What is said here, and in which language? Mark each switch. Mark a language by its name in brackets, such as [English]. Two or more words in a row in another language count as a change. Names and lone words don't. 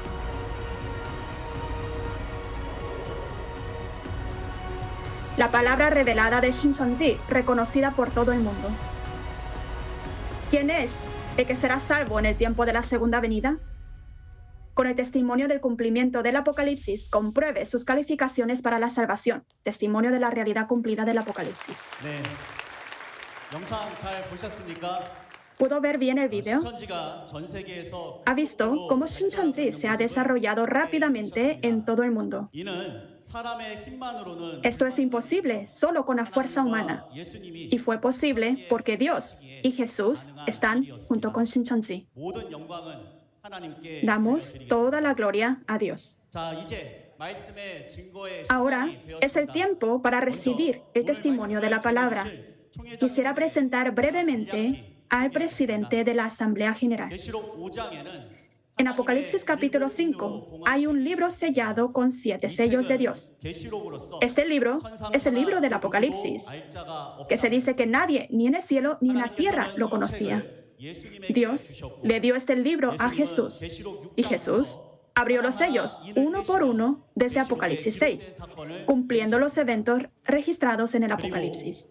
[Spanish] La palabra revelada de Shincheonji, reconocida por todo el mundo. ¿Quién es el que será salvo en el tiempo de la segunda venida? Con el testimonio del cumplimiento del Apocalipsis, compruebe sus calificaciones para la salvación. Testimonio de la realidad cumplida del Apocalipsis. [Korean] 네, 영상 잘 보셨습니까? [Spanish] ¿Pudo ver bien el video? [Korean] 신천지가 전 세계에서 [Spanish] Ha visto cómo Shincheonji se ha desarrollado rápidamente en todo el mundo. [Korean] 이는 사람의 힘만으로는 [Spanish] Esto es imposible solo con la fuerza humana. [Korean] 예수님이 [Spanish] Y fue posible porque Dios y Jesús están junto con Shincheonji. [Korean] 모든 영광은 하나님께 [Spanish] Damos [Korean] 드리겠습니다. [Spanish] toda la gloria a Dios. [Korean] 자, 이제 말씀의 증거의 [Spanish] Ahora [Korean] 시간이 [Spanish] es el [Korean] 되었습니다. [Spanish] tiempo para recibir el testimonio de la palabra. Quisiera presentar brevemente al presidente de la Asamblea General. [Korean] 계시록 5장에는 [Spanish] En Apocalipsis capítulo 5 hay un libro sellado con 7 sellos de Dios. Este libro es el libro del Apocalipsis, que se dice que nadie, ni en el cielo ni en la tierra, lo conocía. Dios le dio este libro a Jesús, y Jesús abrió los sellos uno por uno desde Apocalipsis 6, cumpliendo los eventos registrados en el Apocalipsis.